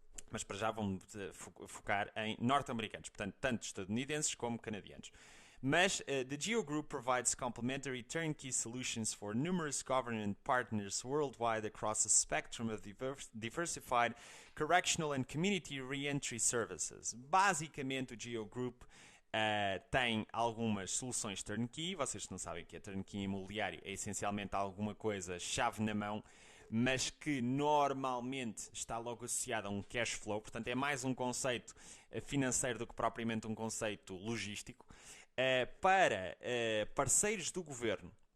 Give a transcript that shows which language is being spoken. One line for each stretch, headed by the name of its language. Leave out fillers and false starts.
Portuguese: Mas para já vamos focar em norte-americanos, portanto, tanto estadunidenses como canadianos.
English: Mas the Geo Group provides complementary turnkey solutions for numerous government partners worldwide across a spectrum of diversified correctional and community re-entry services.
Portuguese: Basicamente, o Geo Group tem algumas soluções turnkey. Vocês não sabem que é turnkey imobiliário, é essencialmente alguma coisa chave na mão, mas que normalmente está logo associado a um cash flow, portanto é mais um conceito financeiro do que propriamente um conceito logístico, para parceiros do governo